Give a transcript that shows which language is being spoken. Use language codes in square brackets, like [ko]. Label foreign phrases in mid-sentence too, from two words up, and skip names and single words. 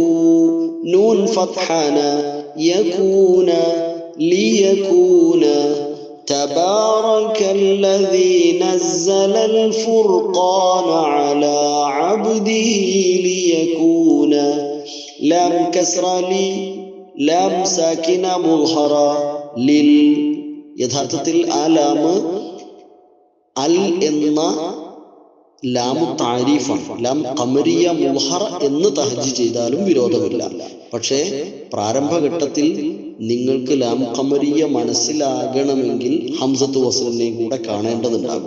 [ar] نون فتحنا يكون ليكون. تبارك الذي نزل الفرقان على عبده ليكون. لام كسرة لي لام ساكنة مظهرة لل. [ml] യഥാർത്ഥത്തിൽ ആ ലാം അൽ എന്ന [ar] لام تعريف. لام قمرية مظهرة [ml] എന്ന് തഹജ്ജ് ചെയ്താലും വിരോധമില്ല. പക്ഷേ പ്രാരംഭഘട്ടത്തിൽ നിങ്ങൾക്ക് [ar] لام قمرية [ml] മനസ്സിലാകണമെങ്കിൽ [ar] همزة وصل [ml] കൂടെ കാണേണ്ടതുണ്ടാകും.